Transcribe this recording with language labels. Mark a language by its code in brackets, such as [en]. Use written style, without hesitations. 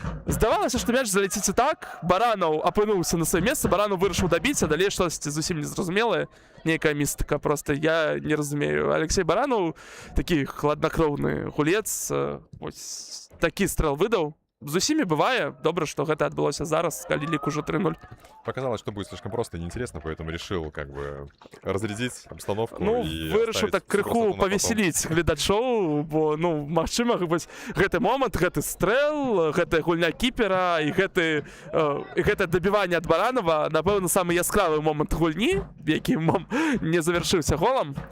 [be] Здавалася, што мяч залеціць і так, Баранов апынуўся на сваё месца, Баранов вырашыў дабіць, а далей штосьці зусім незразумелае. Нейкая містыка, просто я не разумею. Алексей Баранов, такі хладнакроўны гулец, вось такі стрэл выдаў. З усімі бывае. Добра, што гэта адбылося зараз, калі лік ужо 3-0. [ru] Показалось, что будет слишком просто и неинтересно, поэтому решил как бы разрядить обстановку. [be] Ну, вырашыў так крыху павесяліць гледачоў, бо, ну, магчыма, гэты момант, гэты стрэл, гэтая гульня кіпера і гэта дабіванне ад Баранова, напэўна, самы яскравы момант гульні, які не завяршыўся голам.